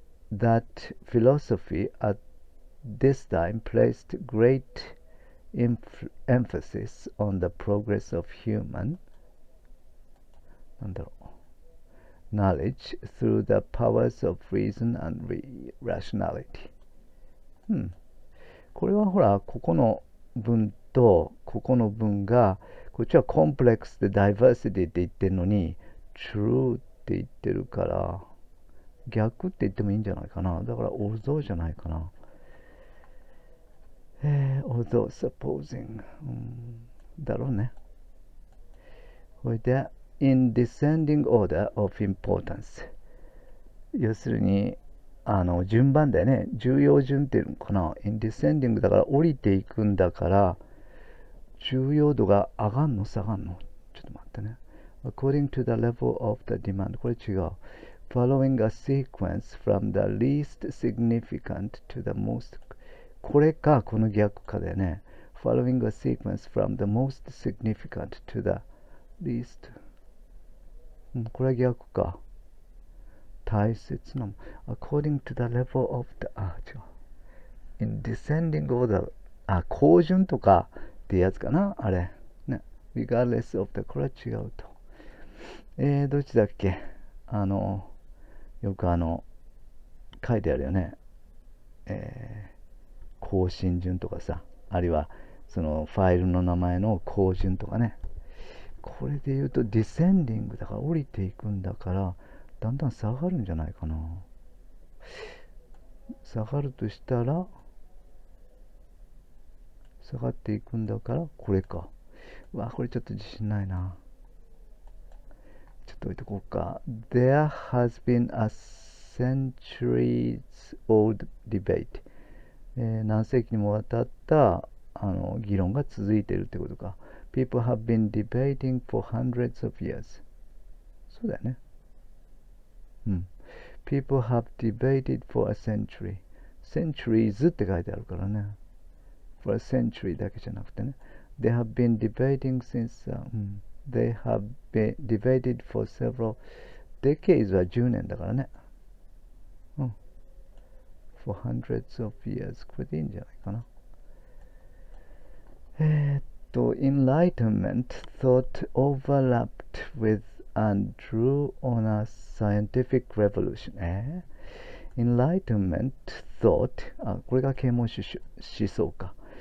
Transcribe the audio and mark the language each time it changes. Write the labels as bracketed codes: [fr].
[en] That philosophy at this time placed great emphasis on the progress of human [ja] なんだろう [en] knowledge through the powers of reason and rationality。 [ja] これはほら、ここの文とここの文が、こっちはコンプレックスでダイバーシティって言ってるのに、true って言ってるから、逆って言ってもいいんじゃないかな。だから、 [en] although [ja] じゃないかな。 [en] although supposing、 [ja] だろうね。それで、 [en] in descending order of importance。 [ja] 要するに、順番だよね。重要順っていうのかな。 [en] in descending [ja] だから降りていくんだから、重要度が上がんの下がんのちょっと待ってね。 [en] according to the level of the demand。 [ja] これ違う。 [en] following a sequence from the least significant to the most。 [ja] これか、この逆かだよね。 [en] following a sequence from the most significant to the least。 [ja] これは逆か。大切なも。 [en] according to the level of the、 [ja] 違う。 [en] in descending order。 [ja] 高順とかってやつかな、あれ。ね。 [en] regardless of the、 [ja] これは違うと。どっちだっけ、よく書いてあるよね。更新順とかさ、あるいはそのファイルの名前の更順とかね。これで言うと、ディセンディングだから降りていくんだから、だんだん下がるんじゃないかな。下がるとしたら、下がっていくんだから、これか。これちょっと自信ないな。ちょっと置いとこうか。 [en] There has been a centuries old debate。 [ja] 何世紀にもわたった議論が続いているってことか。 [en] People have been debating for hundreds of years。 [ja] そうだよね。 [en] People have debated for a century。 [ja] centuries って書いてあるからね。 [en] for a century [ja] だけじゃなくてね。 [en] They have been debating since、they have been debated for several decades [ja] は10年だからね。 [en] for hundreds of years。 [ja] これでいいんじゃないかな。 [en] Enlightenment thought overlapped with and drew on a scientific revolution。 Enlightenment thought、 [ja] これが啓蒙思想か。